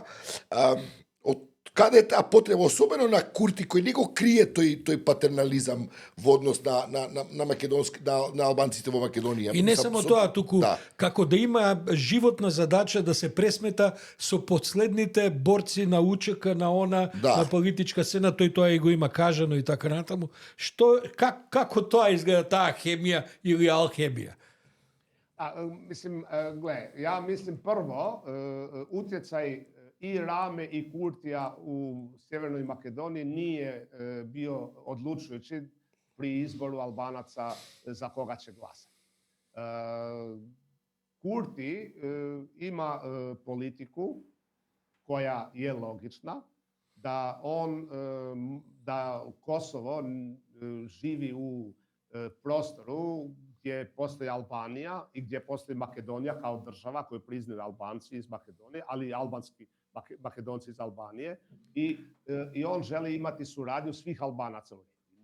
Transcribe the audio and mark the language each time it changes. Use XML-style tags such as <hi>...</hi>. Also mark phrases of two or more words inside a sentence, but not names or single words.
<mk>Од каде е таа потреба, особено на Курти, кој не го крие тој патернализам во однос на албанците во Македонија. И не само тоа, туку како да има животна задача да се пресмета со последните борци на УЧК, на политичка сцена, тој тоа и го има кажано и така натаму. Како тоа изгледа таа хемија или алхемија?</mk> <hr>Mislim, ja mislim prvo, utjecaj i Rame i Kurtija u Sjevernoj Makedoniji nije bio odlučujući pri izboru Albanaca za koga će glasati. Kurti ima politiku koja je logična, da Kosovo živi u prostoru gdje postoji Albanija i gdje postoji Makedonija kao država koju priznaju Albanci iz Makedonije, ali i albanski Makedonci iz Albanije i on želi imati suradnju svih Albanaca u regiji.</hr>